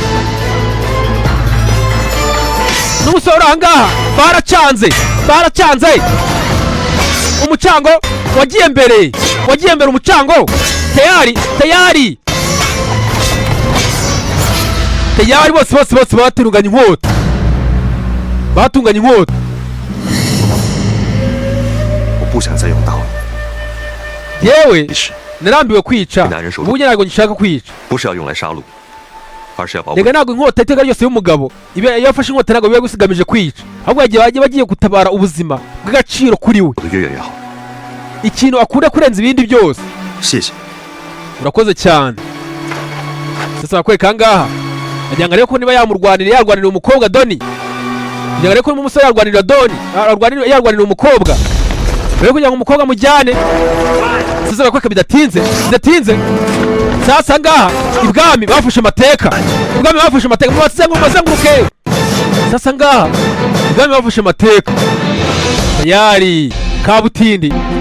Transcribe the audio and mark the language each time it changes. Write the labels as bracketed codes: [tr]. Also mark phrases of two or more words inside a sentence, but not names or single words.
[rw] n'umusore urangaha baracanze umucango wagiye mbere umucango tayari bose batunganya inkota [zh] 我不想再用刀了。 [rw] yewe [zh] 其实 [rw] narambiwe kwica [zh] 男人手 [rw] ubu ntabwo ngishaka kwica [zh] 不是要用来杀戮，而是要保护。 [rw] rega ntabwo inkota iteka ryose y'umugabo iyo yafashe inkota ntabwo biba gusigamije kwica ahubwo bagiye gutabara ubuzima bw'agaciro kuri we [zh] 我的越远越好。 [rw] ikintu akunda kurenza ibindi byose [zh] 谢谢。 [rw] urakoze cyane sasa bakwereka ahangaha agira ngo arebe ko niba yarwanirira umukobwa doni agira ngo arebe ko niba umusore yarwanirira doni yarwanirira umukobwa rero kugira ngo umukobwa amujyane sasa bakwereka bidatinze sasa ngaha ibwami bafashe amateka mubazenguruke sasa ngaha ibwami bafashe amateka tayari kabutindi